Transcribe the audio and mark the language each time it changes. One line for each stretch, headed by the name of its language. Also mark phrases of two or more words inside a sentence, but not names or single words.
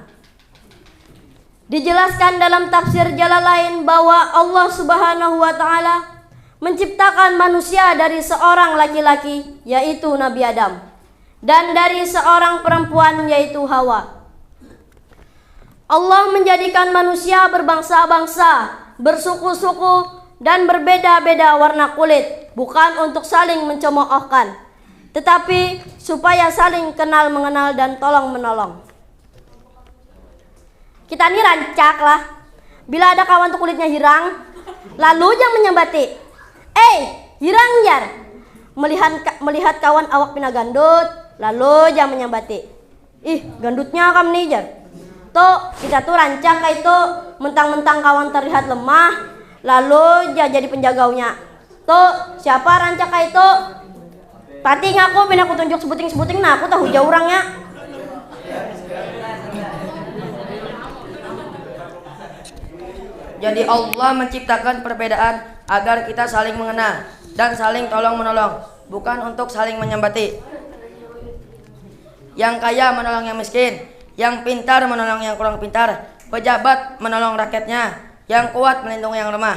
Indonesian: Dijelaskan dalam tafsir Jalalain bahwa Allah
Arabic: سبحانه وتعالى
Indonesian: menciptakan manusia dari seorang laki-laki yaitu Nabi Adam dan dari seorang perempuan yaitu Hawa. Allah menjadikan manusia berbangsa-bangsa, bersuku-suku dan berbeda-beda warna kulit bukan untuk saling mencemoohkan, tetapi supaya saling kenal mengenal dan tolong menolong.
Banjar: Kita ini rancak lah. Bila ada kawan tuh kulitnya hirang, lalu jangan menyambati. Hirang jar. Melihat kawan awak pina gandut, lalu jangan menyambati. Gandutnya kamu nih jar. Tuh kita tuh rancak kayak itu, mentang-mentang kawan terlihat lemah, lalu jadi penjagaunya. Tuh siapa rancak kayak itu? Pati ngaku pina aku tunjuk sebuting-sebuting, nah aku tahu jauh orangnya.
Indonesian: Jadi Allah menciptakan perbedaan agar kita saling mengenal dan saling tolong menolong, bukan untuk saling menyambati. Yang kaya menolong yang miskin, yang pintar menolong yang kurang pintar, pejabat menolong rakyatnya, yang kuat melindungi yang lemah.